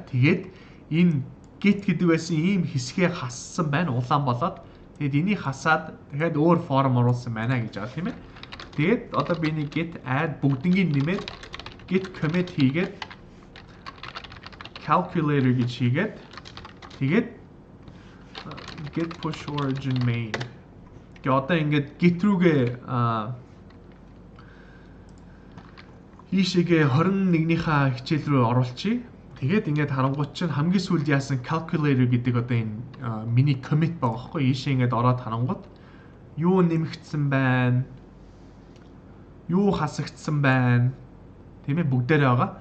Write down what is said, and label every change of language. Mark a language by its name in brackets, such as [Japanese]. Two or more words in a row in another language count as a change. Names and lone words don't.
[Mongolian] Тэгээд энэ git гэдэг байсан ийм хэсгээ хассан байна, улаан болоод. Тэгээд энийг хасаад дахиад өөр форм оруулсан байна гэж байгаа тийм ээ. Тэгээд одоо би нэг [English] git add [Mongolian] бүгднийг нэмээд [English] git commit [Mongolian] хийгээд calculator гэж хийгээд тэгээд [English] git push origin main. [Mongolian] Гэхдээ одоо ингээд git рүүгээ ийшээгээ 21-ийнхаа хичээл рүү оруулчихъя. Тэгээд ингээд харангуут чинь хамгийн сүүлд яасан calculator гэдэг одоо энэ миний commit байгаа байхгүй ийшээ ингээд ороод харангуут юу нэмэгдсэн байна, юу хасагдсан байна тийм ээ бүгдээрээ байгаа.